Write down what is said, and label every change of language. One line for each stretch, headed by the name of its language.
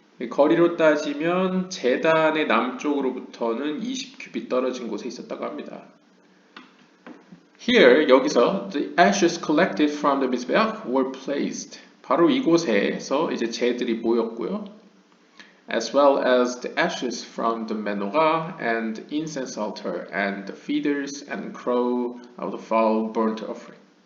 Korean: 거리로 따지면 재단의 남쪽으로부터는 20큐빗 떨어진 곳에 있었다고 합니다.
English: Here,
Korean: 여기서
English: the ashes collected from the mizbeach were placed.
Korean: 바로 이곳에서 이제 재들이 모였고요.
English: As well as the ashes from the menorah and incense altar and the feeders and crow of the fowl burnt offering.